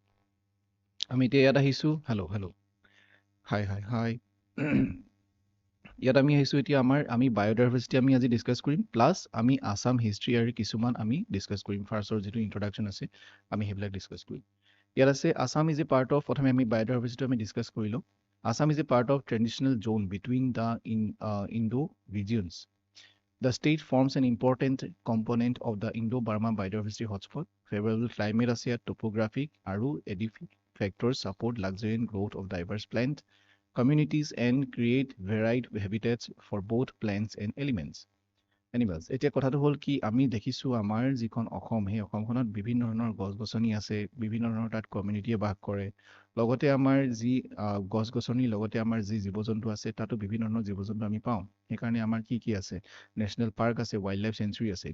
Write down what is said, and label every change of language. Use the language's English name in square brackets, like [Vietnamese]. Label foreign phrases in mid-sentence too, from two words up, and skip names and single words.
[Assamese] আমি এতিয়া ইয়াত আহিছোঁ। হেল্ল'। হাই। ইয়াত আমি আহিছোঁ এতিয়া আমি বায়'ডাইভাৰ্চিটি আমি আজি ডিছকাছ কৰিম, প্লাছ আমি [English] Assam history [Assamese] আৰু কিছুমান আমি ডিছকাছ কৰিম। ফাৰ্ষ্টৰ যিটো ইন্ট্ৰডাকশ্যন আছে আমি সেইবিলাক ডিছকাছ কৰিম। ইয়াত আছে [English] Assam is a part of, [Assamese] প্ৰথমে আমি বায়'ডাইভাৰ্চিটি আমি ডিছকাছ কৰি লওঁ। [English] Assam is a part of transitional zone between the Indo regions. The state forms an important component of the Indo-Burma biodiversity hotspot. Favorable climate [Assamese] আছে ইয়াত, [English] topographic আৰু edaphic factors support luxuriant growth of diverse plant communities and create varied habitats for both plants and animals. [Assamese] এতিয়া কথাটো হ'ল কি, আমি দেখিছোঁ আমাৰ যিখন অসম, সেই অসমখনত বিভিন্ন ধৰণৰ গছ গছনি আছে, বিভিন্ন ধৰণৰ তাত কমিউনিটিয়ে বাস কৰে। লগতে আমাৰ যি গছ গছনিৰ লগতে আমাৰ যি জীৱ জন্তু আছে, তাতো বিভিন্ন ধৰণৰ জীৱ জন্তু আমি পাওঁ। সেইকাৰণে আমাৰ কি আছে, [English] national park [Assamese] আছে, [English] wild life sanctuary [Assamese] আছে।